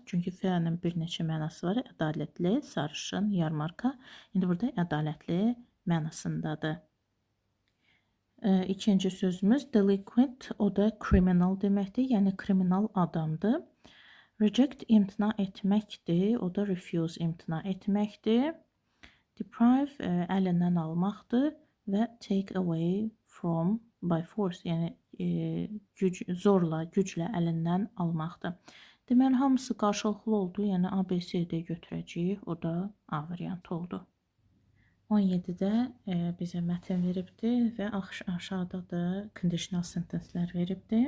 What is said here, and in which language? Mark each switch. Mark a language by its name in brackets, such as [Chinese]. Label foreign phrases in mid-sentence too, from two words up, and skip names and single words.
[Azerbaijani] Çünki fair'nin bir neçə mənası var. Ədalətli, sarışın, yarmarka. İndi burada ədalətli mənasındadır. İkinci sözümüz delinquent, o da criminal deməkdir, yəni kriminal adamdır. Reject imtina etməkdir, o da refuse imtina etməkdir. Deprive əlindən almaqdır və [English] take away from by force, [Azerbaijani] yəni zorla, güclə əlindən almaqdır. Deməli, hamısı qarşılıqlı oldu, yəni ABCD götürəcəyik, o da A variantı oldu. 17-də bizə mətn veribdir və aşağıda da [English] conditional sentencelər [Azerbaijani] veribdir.